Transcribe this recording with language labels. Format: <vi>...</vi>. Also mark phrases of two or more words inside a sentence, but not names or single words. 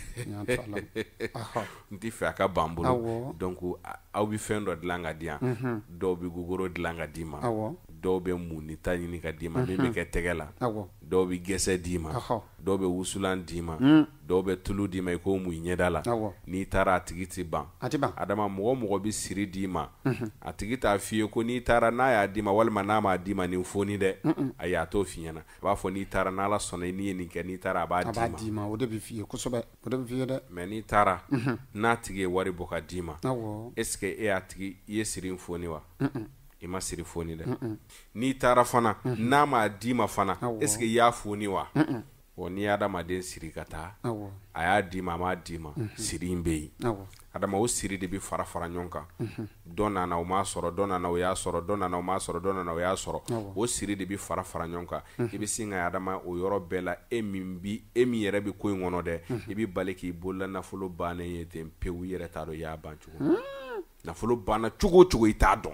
<bm>n tɛ fɛ a ka ban n bolo donc aw bɛ fɛn dɔ dilan ka di yan dɔw bɛ gogoro dilan ka d'i ma dɔw bɛ munita ɲini ka d'i ma min bɛ kɛ tɛgɛ la dɔw bɛ gɛsɛ d'i ma dɔw bɛ wusulan d'i ma dɔw bɛ tulu d'i ma i ko mun ɲɛda la n'i taara a tigi tɛ ban adama mɔgɔ bɛ siri d'i ma a tigi t'a f'i ye ko n'i taara n'a y'a d'i ma walima n'a m'a d'i ma nin foni dɛ ayi a t'o f'i ɲɛna a b'a fɔ n'i taara n'Ala sɔnna n'i ye nin kɛ n'i taara a b'a d'i ma o de bɛ f'i ye kosɛbɛ o de bɛ f'i ye dɛ mais n'i taara n'a tigi ye wari bɔ ka d'i ma</bm> <fr>est-ce que</fr> <bm>e y'a tigi i ye siri foni wa i ma siri foni dɛ n'i taara fana n'a m'a d'i ma fana</bm> <fr>est-ce que</fr> <bm>i y'a foni wa n'i ye adamaden siri ka taa a y'a d'i ma a m'a d'i ma siri in bɛ yen adama o siri de bɛ fara ɲɔgɔn kan dɔ nana o m'a sɔrɔ dɔ nana o y'a sɔrɔ dɔ nana o m'a sɔrɔ dɔ nana o y'a sɔrɔ o siri de bɛ fara ɲɔgɔn kan i bɛ sin ka adama o yɔrɔ bɛɛ la e min yɛrɛ bɛ ko in kɔnɔ dɛ i bɛ bali k'i bolola nafolo bannen ye ten pewu i yɛrɛ t'a dɔn i y'a ban cogo nafolo banna cogo o cogo i t'a dɔn</bm>